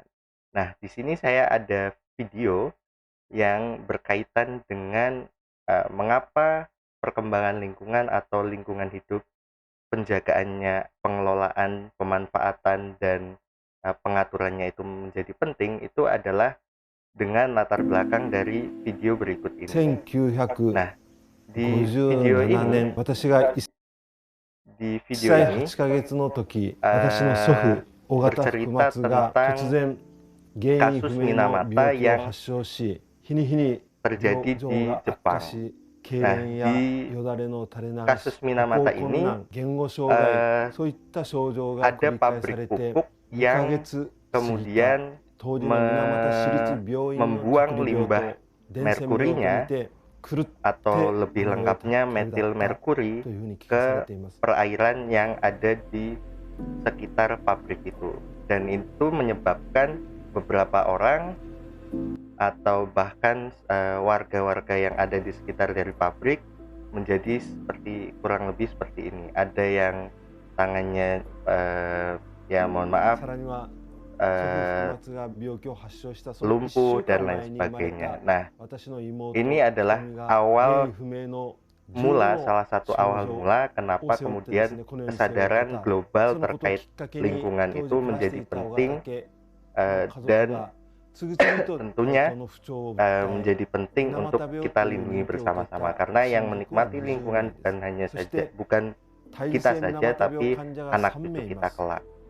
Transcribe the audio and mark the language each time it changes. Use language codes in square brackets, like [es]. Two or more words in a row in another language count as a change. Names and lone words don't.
[id] Nah, di sini saya ada video yang berkaitan dengan mengapa perkembangan lingkungan atau lingkungan hidup, penjagaannya, pengelolaan, pemanfaatan, dan pengaturannya itu menjadi penting itu adalah dengan latar belakang dari video berikut ini. Nah, di 1957 video ini [ja] 年、私が1 [id] di video [ja] 歳 [id] ini [ja] 8ヶ月の時、私の祖父、尾形福 [id] bercerita [ja] 松が突 [id] tentang [ja] 然、原因不 [id] kasus [ja] 明の [id] Minamata [ja] 病気を [id] yang [ja] 発症し、日に日に [id] terjadi [ja] 病状 [id] di [ja] が悪化 [id] Jepang. [ja] し、痙 [id] Nah, [ja] 攣や [id] di [ja] よだれの垂れ流 [id] kasus [ja] し、歩 [id] Minamata [ja] 行困 [id] ini [ja] 難、言語障害、 eh, そういった症状が [id] ada [ja] 繰り返さ [id] pabrik [ja] れて、 [id] pupuk [ja] 2ヶ [id] yang [ja] 月過ぎた [id] kemudian [ja] 当時の水俣市立病院の隔 [id] membuang [ja] 離病棟、 [id] limbah [ja] 伝染病と見 [id] merkurinya [ja] て、狂って [id] atau [ja] こ [id] lebih [ja] の世へ [id] lengkapnya [ja] 旅立った [id] metil merkuri [ja] というふうに聞かされ [id] ke [ja] ています。 [id] perairan yang ada di sekitar pabrik itu, dan itu menyebabkan beberapa orang atau bahkan warga-warga yang ada di sekitar dari pabrik menjadi seperti kurang lebih seperti ini. Ada yang tangannya ya mohon maaf [ja] さらには [id] lumpuh dan lain sebagainya. Nah, ini adalah awal mula, salah satu awal mula kenapa kemudian kesadaran global terkait lingkungan itu menjadi penting dan tentunya menjadi penting untuk kita lindungi bersama-sama, karena yang menikmati lingkungan bukan kita saja tapi anak cucu kita kelak.